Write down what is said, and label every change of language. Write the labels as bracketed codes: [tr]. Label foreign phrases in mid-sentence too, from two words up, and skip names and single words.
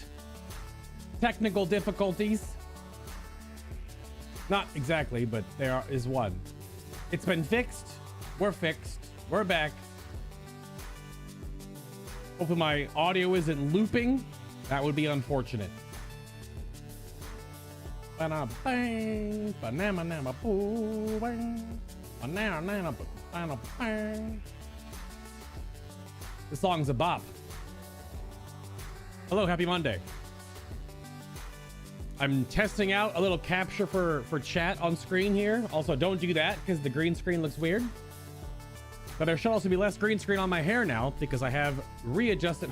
[en] Technical difficulties. Not exactly, but there is one. It's been fixed. We're fixed. We're back. Hopefully my audio isn't looping. That would be unfortunate. Ba-na-bang, ba-na-ma-na-ma-boo, bang. The song's a bop. Hello, happy Monday. I'm testing out a little capture for chat on screen here. Also, don't do that because the green screen looks weird. But there should also be less green screen on my hair now because I have readjusted.